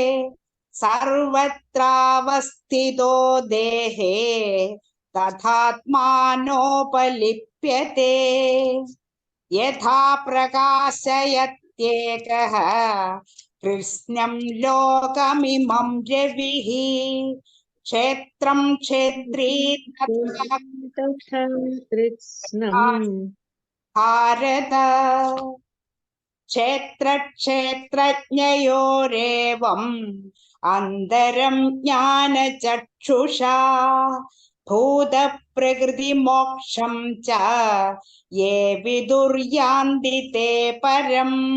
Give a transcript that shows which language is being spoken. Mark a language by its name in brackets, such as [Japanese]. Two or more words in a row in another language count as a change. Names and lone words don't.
[Sanskrit] सर्वत्रावस्थितो देहे तथात्मानोपलिप्यते यथा प्रकाशयत्येकः कृत्स्नं लोकमिमं रविः क्षेत्रं क्षेत्री तथा कृत्स्नं भारत ക്ഷേത്രക്ഷേത്രജ്ഞയോരേവം അന്തരം ജ്ഞാനചക്ഷുഷാ ഭൂതപ്രകൃതിമോക്ഷം ച യേ വിദുർയാന്തി തേ പരം.